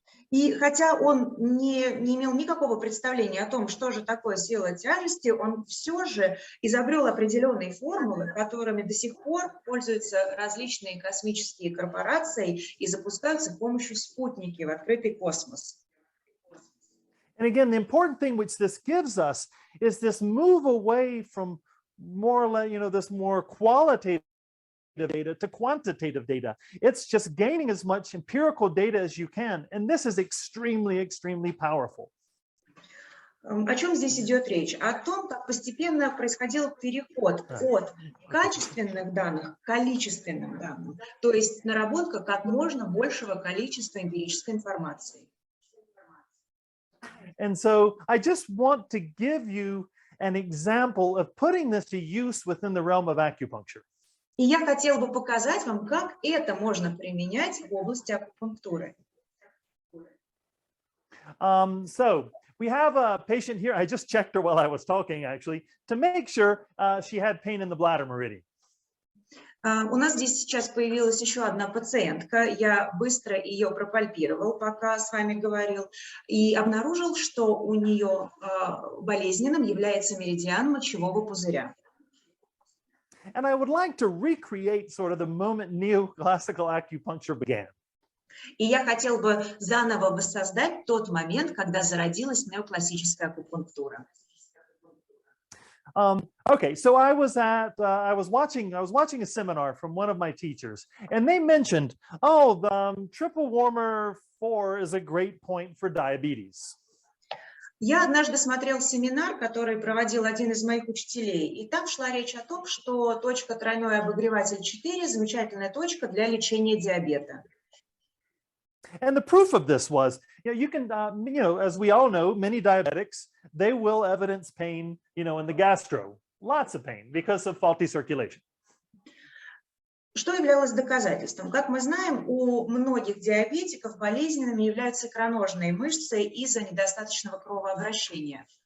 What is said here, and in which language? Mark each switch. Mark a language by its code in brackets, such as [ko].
[ru] И хотя он не имел никакого представления о том, что же такое сила тяжести, он все же изобрел определенные формулы, которыми до сих пор пользуются различные космические корпорации и запускают с их помощью спутники в открытый космос. [en] And again, the important thing which this gives us is this move away from this more qualitative data to quantitative data. It's just gaining as much empirical data as you can. And this is extremely, extremely powerful. [ru] О чем здесь идет речь? О том, как постепенно происходил переход от качественных данных к количественным данным, то есть наработка как можно большего количества эмпирической информации. [en] And so I just want to give you an example of putting this to use within the realm of acupuncture. [ru] И я хотела бы показать вам, как это можно применять в области акупунктуры. [en] So we have a patient here. I just checked her while I was talking, actually, to make sure she had pain in the bladder meridian. [ru] У нас здесь сейчас появилась еще одна пациентка. Я быстро ее пропальпировал, пока с вами говорил, и обнаружил, что у нее болезненным является меридиан мочевого пузыря. [en] And I would like to recreate sort of the moment neoclassical acupuncture began. [ru] И я хотел бы заново воссоздать тот момент, когда зародилась неоклассическая акупунктура. [en] Okay, so I was watching a seminar from one of my teachers, and they mentioned, oh, the triple warmer 4 is a great point for diabetes. [ru] Я однажды смотрел семинар, который проводил один из моих учителей, и там шла речь о том, что точка тройной обогреватель 4 – замечательная точка для лечения диабета. [en] And the proof of this was, you can, as we all know, many diabetics, they will evidence pain, in the gastro, lots of pain because of faulty circulation. [ru] Что являлось доказательством? Как мы знаем, у многих диабетиков болезненными являются икроножные мышцы из-за недостаточного кровообращения.